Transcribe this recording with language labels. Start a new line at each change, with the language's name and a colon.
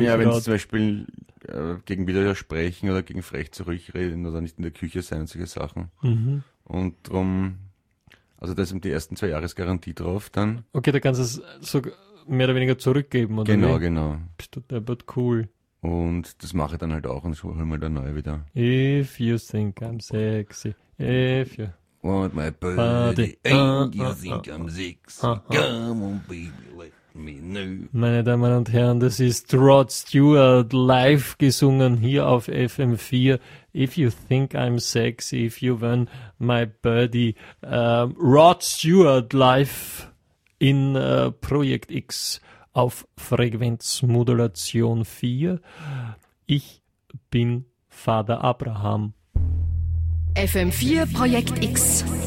German: Ja, wenn sie zum Beispiel gegen Widersprechen oder gegen frech zurückreden oder nicht in der Küche sein und solche Sachen. Mhm. Und darum. Also da sind die ersten 2 Jahres Garantie drauf, dann. Okay, da kannst du es so mehr oder weniger zurückgeben, oder? Genau, wie? Genau. Bist du deppert, cool. Und das mache ich dann halt auch und so hol mal der neue wieder.
English: If you think I'm sexy. If you want my body and you think I'm sexy. Come on, baby, let me know.
German: Meine Damen und Herren, das ist Rod Stewart live gesungen hier auf FM4.
English: If you think I'm sexy, if you win my birdie.
German: Rod Stewart live in Projekt X auf Frequenzmodulation 4. Ich bin Vater Abraham. FM4 Projekt X.